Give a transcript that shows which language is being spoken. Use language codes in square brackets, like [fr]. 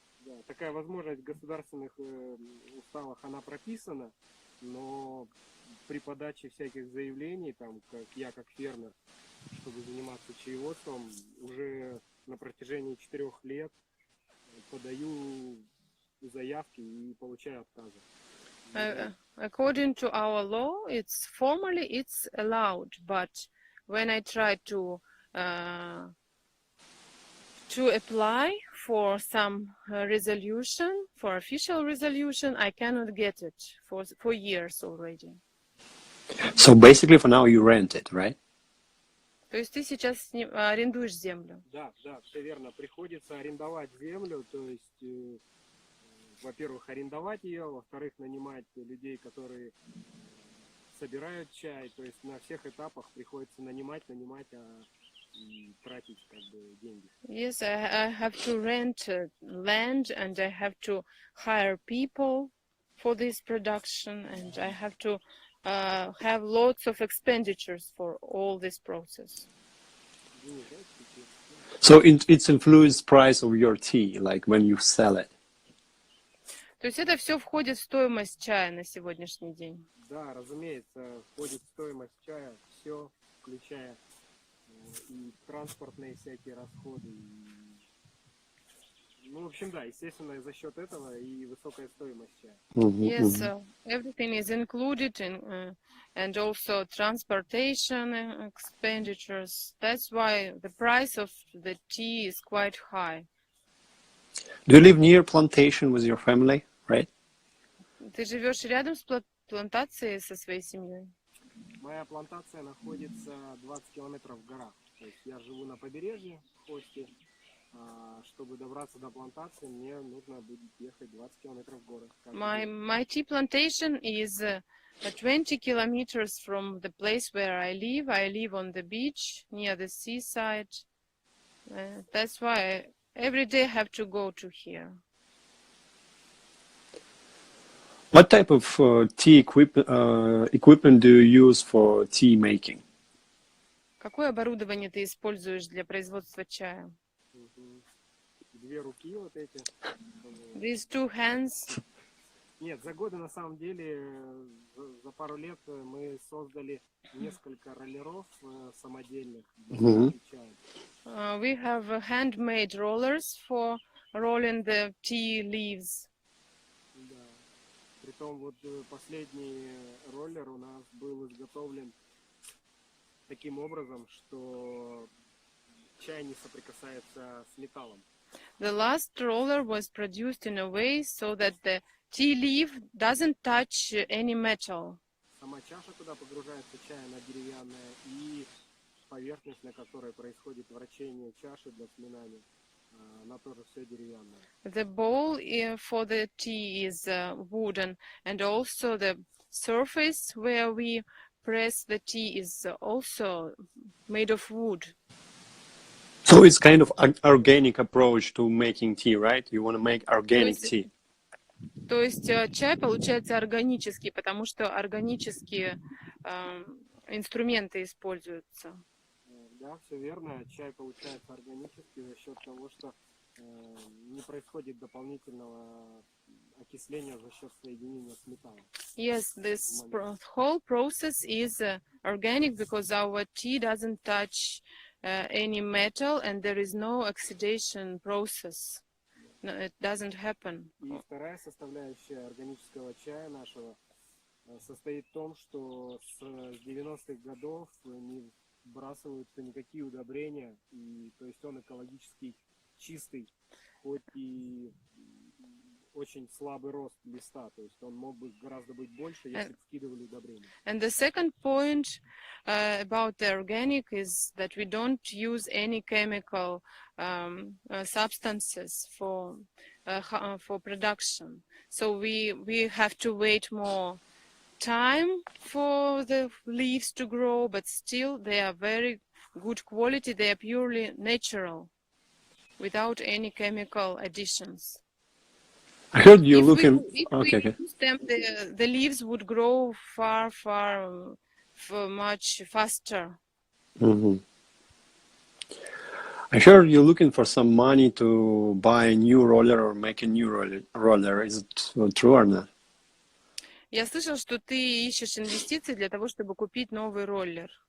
[ru] Да, такая возможность в государственных уставах, она прописана, но при подаче всяких заявлений, там, как я как фермер чтобы заниматься чаеводством. Уже на протяжении 4 лет подаю заявки и получаю отказы. [en] According to our law, it's allowed, but when I try to apply for some resolution, for official resolution, I cannot get it for years already. So basically for now you rent it, right? [ru] То есть ты сейчас арендуешь землю? Да, все верно. Приходится арендовать землю, то есть, во-первых, арендовать ее, во-вторых, нанимать людей, которые собирают чай, то есть на всех этапах приходится нанимать, и тратить как бы деньги. [en] Yes, I have to rent land and I have to hire people for this production and I have to have lots of expenditures for all this process. So it's influenced price of your tea, like when you sell it. [ru] То есть это все входит в стоимость чая на сегодняшний день? Да, разумеется, входит в стоимость чая все, включая и транспортные всякие расходы. Ну, в общем, да, естественно, за счет этого и высокая стоимость чая. [en] Yes, so everything is included in, and also transportation expenditures. That's why the price of the tea is quite high. Do you live near plantation with your family, right? [ru] Ты живешь рядом с плантацией со своей семьей? Моя плантация находится 20 километров в горах. То есть я живу на побережье, в Хосте. Чтобы добраться до плантации, мне нужно будет ехать 20 километров в горы. [en] My tea plantation is 20 kilometers from the place where I live. I live on the beach near the seaside. That's why every day I have to go to here. What type of tea equipment do you use for tea making? [ru] Какое оборудование ты используешь для производства чая? Две руки вот эти. [en] These two hands. [ru] Нет, за годы на самом деле, за пару лет мы создали несколько роллеров самодельных для чая. [en] We have handmade rollers for rolling the tea leaves. [ru] Да. Притом вот последний роллер у нас был изготовлен таким образом, что чай не соприкасается с металлом. [en] The last roller was produced in a way so that the tea leaf doesn't touch any metal. [ru] Сама чаша, куда погружается чай, она деревянная, и поверхность, на которой происходит вращение чаши для сминания, она тоже все деревянная. [en] The bowl for the tea is wooden, and also the surface where we press the tea is also made of wood. So it's kind of an organic approach to making tea, right? You want to make organic tea. [ru] То есть чай получается органический, потому что органические инструменты используются. Да, все верно. Чай получается органический за счет того, что не происходит дополнительного окисления за счет соединения с металлом. [en] Yes, this whole process is organic because our tea doesn't touch any metal and there is no oxidation process. No, it doesn't happen. [ru] И вторая составляющая органического чая нашего состоит в том, что с 90-х годов не вбрасываются никакие удобрения, и то есть он экологически чистый, хоть и очень слабый рост листа, то есть он мог бы гораздо быть больше, если бы скидывали удобрения. [en] And the second point about the organic is that we don't use any chemical substances for production. So we have to wait more time for the leaves to grow, but still they are very good quality. They are purely natural, without any chemical additions. I heard you looking. If Okay. we use them, the leaves would grow far much faster. I heard you're looking for some money to buy a new roller or make a new roller. Is it true or not? [ru] Я слышал, что ты ищешь инвестиции для того, чтобы купить новый роллер.